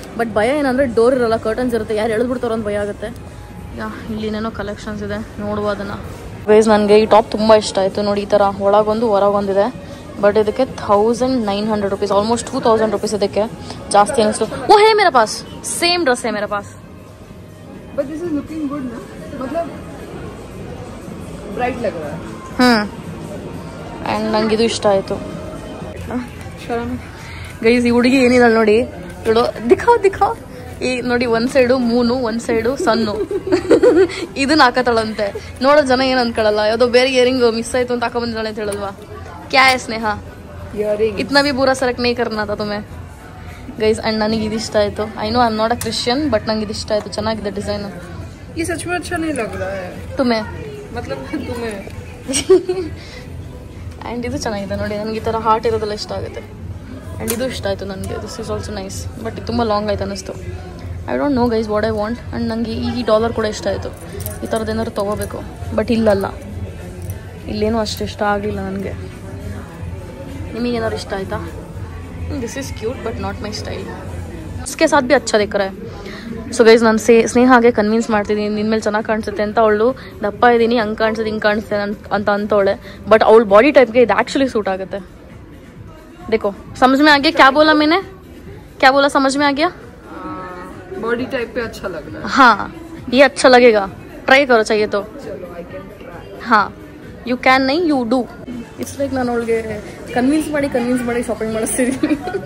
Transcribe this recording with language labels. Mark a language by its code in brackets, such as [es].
[kn] But ಭಯ ಏನಂದರೆ door ಇರಲ್ಲ, ಕರ್ಟನ್ಸ್ ಇರುತ್ತೆ. ಯಾರು ಎಳೆದ್ಬಿಡ್ತಾರೋ ಅಂತ ಭಯ ಆಗುತ್ತೆ. ಇಲ್ಲಿ ಏನೇನೋ ಕಲೆಕ್ಷನ್ಸ್ ಇದೆ, ನೋಡುವ ಅದನ್ನು. ಗೈಸ್ ನನಗೆ ಈ ಟಾಪ್ ತುಂಬ ಇಷ್ಟ ಆಯಿತು ನೋಡಿ. ಈ ಥರ ಒಳಗೊಂದು ಹೊರಗೊಂದಿದೆ. ಬಟ್ ಇದಕ್ಕೆ 1900 रुपीज़, [en] almost 2000 rupees [kn] ಇದಕ್ಕೆ ಜಾಸ್ತಿ ಅನಿಸ್ತು. [hi] ಓ ಹೇ ಮೇರಾ ಪಾಸ್ ಸೇಮ್ ಡ್ರೆಸ್ है मेरे पास. [en] But this is looking good ना, [hi] मतलब ब्राइट लग रहा है. [kn] ಆ್ಯಂಡ್ ನಂಗೆ ಇದು ಇಷ್ಟ ಆಯಿತು. ಗೈಸ್ ಈ ಹುಡುಗಿ ಏನಿಲ್ಲ ನೋಡಿ, ಇವಳು ದಿಖಾವ್ ಈ ನೋಡಿ ಒಂದು ಸೈಡು ಮೂನು, ಒಂದು ಸೈಡು ಸನ್ನು. ಇದನ್ನ ಹಾಕತಾಳಂತೆ. ನೋಡೋ ಜನ ಏನು ಅನ್ಕೊಳ್ಳಲ್ಲ, ಯಾವುದೋ ಬೇರೆ ಇಯರಿಂಗ್ ಮಿಸ್ ಆಯಿತು ಅಂತ ಹಾಕೊಂಡ್ಬಂದಿದ್ದಾಳೆ ಅಂತ ಹೇಳಲ್ವಾ. [hi] क्या है स्नेहा, इतना भी बुरा सरक नहीं करना था तुम्हें ಗೈಸ್. [kn] ಅಂಡ್ ನನಗೆ ಇದು ಇಷ್ಟ ಆಯಿತು. [en] I know I am not a Christian, but [kn] ನಂಗೆ ಇದು ಇಷ್ಟ ಆಯಿತು. ಚೆನ್ನಾಗಿದೆ ಡಿಸೈನ್. [hi] ये सच में अच्छा नहीं लग रहा है तुम्हें, मतलब तुम्हें. [kn] ಆ್ಯಂಡ್ ಇದು ಚೆನ್ನಾಗಿದೆ ನೋಡಿ. ನನಗೆ ಈ ಥರ ಹಾರ್ಟ್ ಇರೋದೆಲ್ಲ ಇಷ್ಟ ಆಗುತ್ತೆ. ಆ್ಯಂಡ್ ಇದು ಇಷ್ಟ ಆಯಿತು ನನಗೆ. [en] This is also nice. [kn] But ಇದು ತುಂಬ ಲಾಂಗ್ ಆಯ್ತು ಅನ್ನಿಸ್ತು. [en] I don't know guys what I want. [kn] And ನನಗೆ ಈ ಡಾಲರ್ ಕೂಡ ಇಷ್ಟ ಆಯಿತು. ಈ ಥರದ್ದು ಏನಾದ್ರು ತೊಗೋಬೇಕು. ಬಟ್ ಇಲ್ಲಲ್ಲ, ಇಲ್ಲೇನೂ ಅಷ್ಟು ಇಷ್ಟ ಆಗಲಿಲ್ಲ ನನಗೆ. ನಿಮಗೇನಾದ್ರು ಇಷ್ಟ ಆಯಿತಾ? [en] This is cute but not my style. [hi] इसके साथ भी अच्छा दिख रहा है. [kn] ಸೊ ಗೈಸ್ ನಾನು ಸ್ನೇಹಾಗೆ ಕನ್ವಿನ್ಸ್ ಮಾಡ್ತಿದ್ದೀನಿ ನಿನ್ನ ಮೇಲೆ ಚೆನ್ನಾಗಿ ಕಾಣಿಸುತ್ತೆ ಅಂತ. ಅವಳು ದಪ್ಪ ಇದ್ದೀನಿ, ಹಂಗೆ ಕಾಣಿಸುತ್ತೆ ಹಿಂಗೆ ಕಾಣಿಸುತ್ತೆ ಅಂತ ಅಂತವಳೆ. ಬಟ್ ಅವಳ ಬಾಡಿ ಟೈಪ್ಗೆ ಇದು ಆ್ಯಕ್ಚುಲಿ ಸೂಟ್ ಆಗುತ್ತೆ. [hi] देखो समझ में आ गया क्या बोला मैंने, क्या बोला समझ में आ गया? बॉडी टाइप पे अच्छा लग रहा है. हाँ ये अच्छा लगेगा, ट्राई करो चाहिए तो. [en] चलो I can try. हाँ you can ನೈ ಯು ಡೂ. It's like [kn] ನಾನು ಅವಳಿಗೆ ಕನ್ವಿನ್ಸ್ ಮಾಡಿ ಶಾಪಿಂಗ್ ಮಾಡಿಸ್ತಿದ್ದೀನಿ.